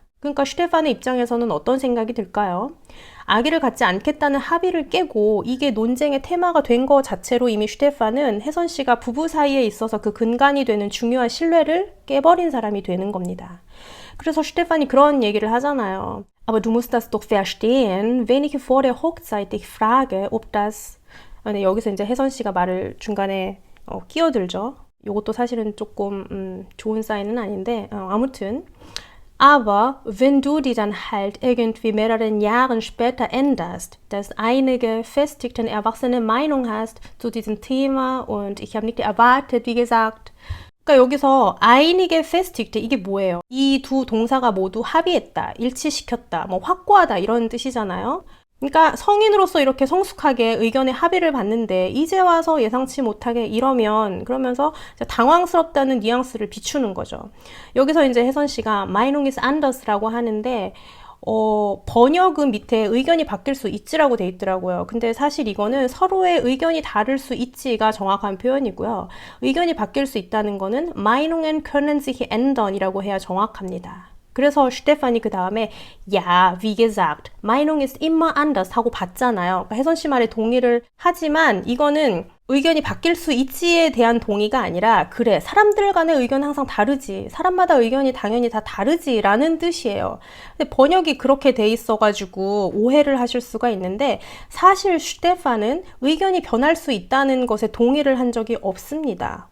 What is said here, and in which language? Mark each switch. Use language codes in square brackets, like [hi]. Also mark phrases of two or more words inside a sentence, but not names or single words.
[ko] 그러니까 슈테판의 입장에서는 어떤 생각이 들까요? 아기를 갖지 않겠다는 합의를 깨고 이게 논쟁의 테마가 된 거 자체로 이미 슈테판은 혜선 씨가 부부 사이에 있어서 그 근간이 되는 중요한 신뢰를 깨버린 사람이 되는 겁니다. 그래서 슈테판이 그런 얘기를 하잖아요. [de] Aber du musst das doch verstehen, wenn ich vor der Hochzeit dich frage, ob das... [ko] 네, 여기서 이제 혜선 씨가 말을 중간에 끼어들죠. 이것도 사실은 조금 좋은 사인은 아닌데 아무튼 [de] Aber wenn du die dann halt irgendwie mehreren Jahren später änderst, dass einige festigten erwachsene Meinung hast zu diesem Thema und ich habe nicht erwartet, wie gesagt. [ko] 그러니까 여기서 [de] einige festigte [ko] 이게 뭐예요? 이 두 동사가 모두 합의했다, 일치시켰다, 뭐 확고하다 이런 뜻이잖아요. 그러니까 성인으로서 이렇게 성숙하게 의견의 합의를 봤는데 이제 와서 예상치 못하게 이러면 그러면서 당황스럽다는 뉘앙스를 비추는 거죠. 여기서 이제 혜선 씨가 [de] Meinung ist anders [ko] 라고 하는데 번역은 밑에 의견이 바뀔 수 있지라고 돼 있더라고요. 근데 사실 이거는 서로의 의견이 다를 수 있지가 정확한 표현이고요. 의견이 바뀔 수 있다는 거는 [de] Meinungen können sich ändern [ko] 이라고 해야 정확합니다. 그래서 슈테판이 그 다음에 [de] Ja, wie gesagt, Meinung ist immer anders [ko] 하고 봤잖아요. 그러니까 혜선 씨 말에 동의를 하지만 이거는 의견이 바뀔 수 있지에 대한 동의가 아니라 그래, 사람들 간의 의견은 항상 다르지. 사람마다 의견이 당연히 다 다르지 라는 뜻이에요. 근데 번역이 그렇게 돼 있어가지고 오해를 하실 수가 있는데 사실 슈테판은 의견이 변할 수 있다는 것에 동의를 한 적이 없습니다.